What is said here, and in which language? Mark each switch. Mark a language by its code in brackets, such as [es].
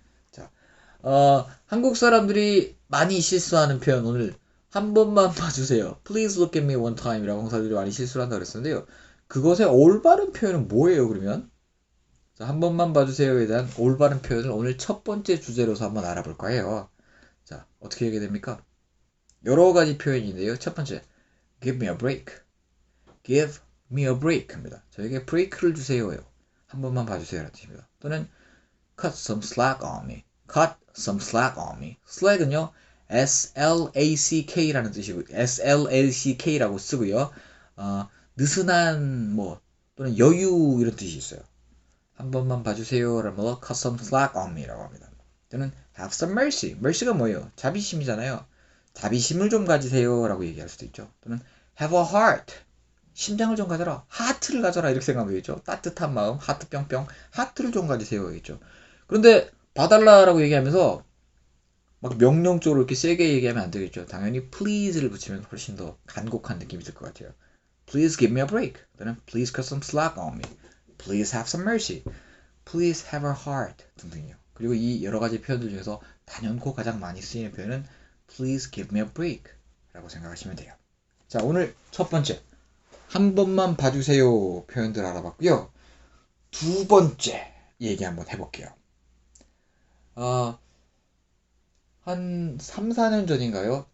[ko] 자, 한국 사람들이 많이 실수하는 표현 오늘 한 번만 봐주세요. [en] Please look at me one time [ko] 이라고 홍사들이 많이 실수를 한다고 그랬었는데요. 그것의 올바른 표현은 뭐예요, 그러면? 자, 한 번만 봐주세요에 대한 올바른 표현을 오늘 첫 번째 주제로서 한번 알아볼 거예요. 자, 어떻게 얘기해야 됩니까? 여러 가지 표현인데요. 첫 번째, [en] give me a break. give me a break [ko] 합니다. 저에게 브레이크를 주세요예요. 한 번만 봐주세요라는 뜻입니다. [en] 또는 cut some slack on me. cut some slack on me. [ko] slack은요, slack라는 뜻이고, slack라고 쓰고요. 느슨한, 또는 여유, 이런 뜻이 있어요. 한 번만 봐주세요. [en] 라면 cut some slack on me [ko] 라고 합니다. 또는 [en] have some mercy. [ko] mercy가 뭐예요? 자비심이잖아요. 자비심을 좀 가지세요. 라고 얘기할 수도 있죠. [en] 또는 have a heart. [ko] 심장을 좀 가져라. 하트를 가져라. 이렇게 생각하면 되겠죠. 따뜻한 마음, 하트 뿅뿅. 하트를 좀 가지세요. 겠죠. 그런데 봐달라라고 얘기하면서 막 명령적으로 이렇게 세게 얘기하면 안 되겠죠. 당연히 please를 붙이면 훨씬 더 간곡한 느낌이 들 것 같아요. [en] Please give me a break. 또는 please cut some slack on me. Please have some mercy. Please have a heart 등등이요. [ko] 그리고 이 여러 가지 표현들 중에서 단연코 가장 많이 쓰이는 표현은 [en] Please give me a break [ko] 라고 생각하시면 돼요. 자, 오늘 첫 번째 한 번만 봐주세요 표현들 알아봤고요. 두 번째 얘기 한번 해볼게요. 한 3, 4년 전인가요?